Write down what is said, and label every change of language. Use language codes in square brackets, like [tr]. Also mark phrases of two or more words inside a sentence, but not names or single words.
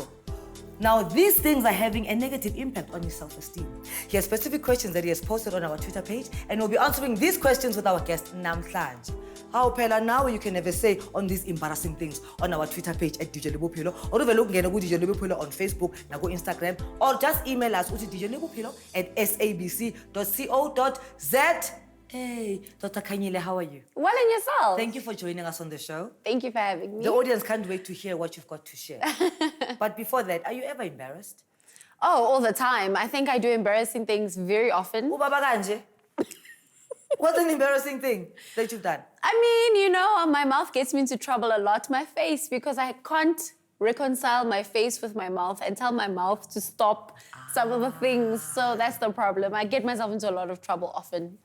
[en] Now, these things are having a negative impact on his self-esteem. He has specific questions that he has posted on our Twitter page, and we'll be answering these questions with our guest, Namhlanje. How Pela, now you can have a say on these embarrassing things on our Twitter page at Dijo Le Bophelo, or even look at Dijo Le Bophelo on Facebook, [tn] na go [en] Instagram, or just email us at dijolebophelo@sabc.co.za. Hey, Dr. Khanyile, how are you? Well, and yourself? Thank you for joining us on the show. Thank you for having me. The audience can't wait to hear what you've got to share. But before that, are you ever embarrassed? Oh, all the time. I think I do embarrassing things very often. [zu] Ubaba kanje? [en] What's an embarrassing thing that you've done? I mean, you know, my mouth gets me into trouble a lot. My face, because I can't reconcile my face with my mouth and tell my mouth to stop some of the things. So that's the problem. I get myself into a lot of trouble often.